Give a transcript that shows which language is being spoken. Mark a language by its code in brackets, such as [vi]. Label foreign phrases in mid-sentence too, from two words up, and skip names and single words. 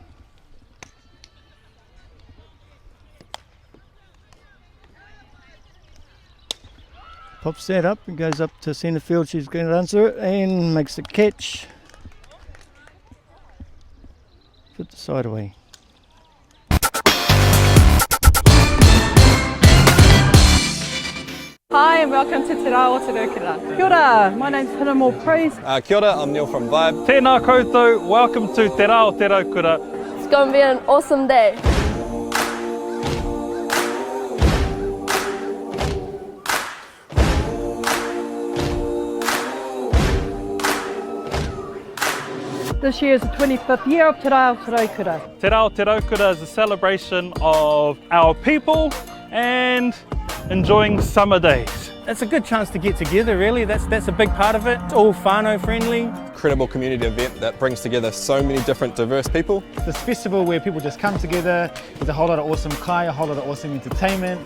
[en] Pops that up and goes up to centre field. She's going to answer it and makes the catch. Put the side away. Hi and welcome to Te Rā o Te Raukura. [mi] Kia ora, [en] my name's Hinamo Praise. [mi] Kia ora, [en] I'm Neil from Vibe. [mi] Tēnā koutou, [en] welcome to Te Rā o Te Raukura. It's going to be an awesome day. This year is the 25th year of Te Rā o Te Raukura. Te Rā o Te Raukura is a celebration of our people and enjoying summer days. It's a good chance to get together, really. That's a big part of it. It's all whānau friendly. Incredible community event that brings together so many different diverse people. This festival where people just come together. There's a whole lot of awesome kai, a whole lot of awesome entertainment.